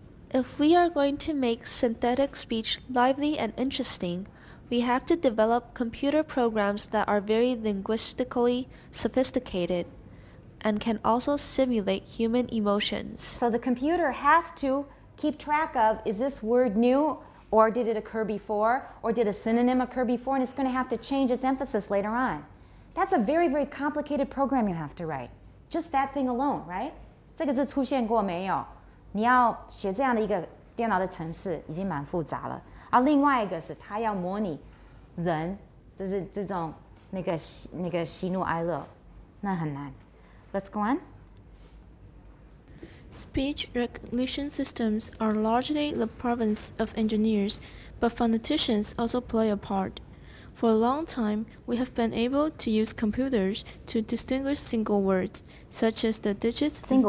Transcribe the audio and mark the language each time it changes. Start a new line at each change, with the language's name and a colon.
English: If we are going to make synthetic speech lively and interesting, we have to develop computer programs that are very linguistically sophisticated and can also simulate human emotions. So the computer has to keep track of, is this word new, or did it occur before, or did a synonym occur before, and it's going to have to change its emphasis later on. That's a very, very complicated program you have to write. Just that thing alone, right?
Chinese: 这个字出现过没有？你要写这样的一个电脑的程式，已经蛮复杂了。而另外一个是，它要模拟人，就是这种那个喜怒哀乐，那很难。
English: Let's go on. Speech recognition systems are largely the province of engineers, but phoneticians also play a part. For a long time, we have been able to use computers to distinguish single words, such as the digits